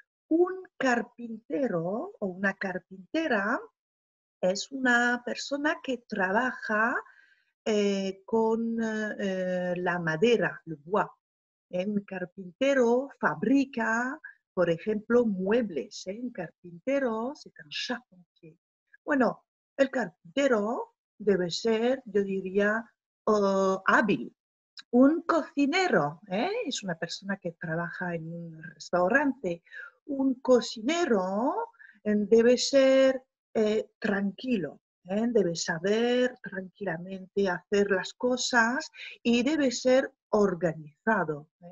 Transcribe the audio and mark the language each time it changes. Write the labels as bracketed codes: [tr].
[es] Un carpintero o una carpintera es una persona que trabaja con la madera, el [fr] bois. [es] Un carpintero fabrica, por ejemplo, muebles. Un carpintero, [fr] c'est un charpentier. [es] Bueno, el carpintero debe ser, yo diría, hábil. Un cocinero es una persona que trabaja en un restaurante. Un cocinero debe ser tranquilo, debe saber tranquilamente hacer las cosas y debe ser organizado.